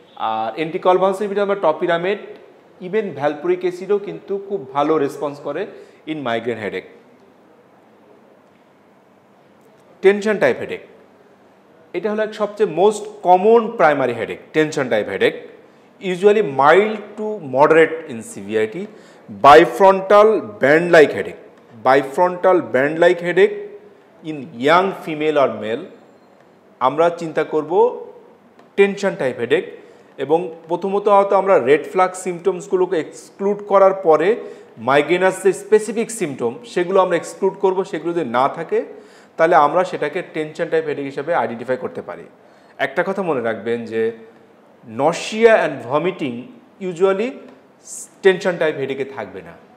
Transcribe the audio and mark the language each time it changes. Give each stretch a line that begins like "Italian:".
Bangla: আর anticonvulsant ভিতরে আমরা topiramate, even ভ্যালপোরিক অ্যাসিডও কিন্তু খুব ভালো রেসপন্স করে in migraine headache. Tension type headache, এটা হলো এক সবচেয়ে most common primary headache.
English: tension type headache usually mild to moderate in severity, bifrontal band-like headache, bifrontal band-like headache in young female or male,
Bangla: আমরা চিন্তা করব
English: Tension type headache.
Bangla: এবং প্রথমত হয়তো আমরা রেড ফ্ল্যাগ সিমটমসগুলোকে এক্সক্লুড করার পরে মাইগ্রেনাস যে স্পেসিফিক সিমটম সেগুলো আমরা এক্সক্লুড করব। সেগুলো যদি না থাকে তাহলে আমরা সেটাকে টেনশন টাইপ হেডেক হিসাবে আইডেন্টিফাই করতে পারি। একটা কথা মনে রাখবেন যে nausea and vomiting usually tension type হেডেকে থাকবে না।